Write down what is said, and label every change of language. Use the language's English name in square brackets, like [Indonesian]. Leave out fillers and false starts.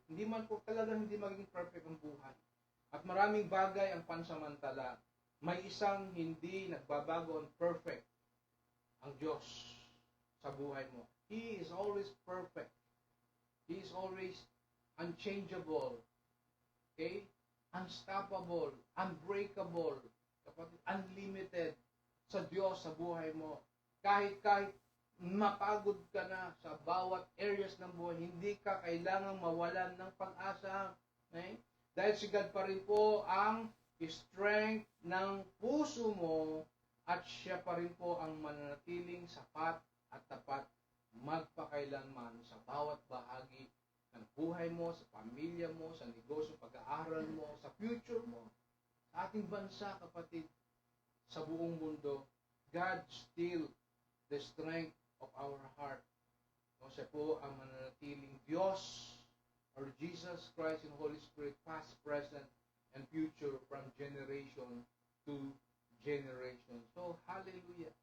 [Filipino] Hindi man po talaga hindi maging perfect ang buhay. At maraming bagay ang pansamantala. May isang hindi nagbabago ang perfect, ang Diyos sa buhay mo. [English] He is always perfect. He is always unchangeable. Okay? Unstoppable, unbreakable, unlimited [Filipino] sa Diyos sa buhay mo. Kahit mapagod ka na sa bawat areas ng buhay, hindi ka kailangang mawalan ng pag-asa. Okay? Dahil si God pa rin po ang strength ng puso mo, at siya pa rin po ang mananatiling sapat at tapat magpakailanman sa bawat bahagi ng buhay mo, sa pamilya mo, sa negosyo, pag-aaral mo, sa future mo, sa ating bansa, kapatid, sa buong mundo. [English] God still the strength of our heart. [Filipino] Siya po ang mananatiling Diyos, or Jesus Christ and Holy Spirit, [English] past, present, and future, from generation to generation. [Filipino] So, hallelujah.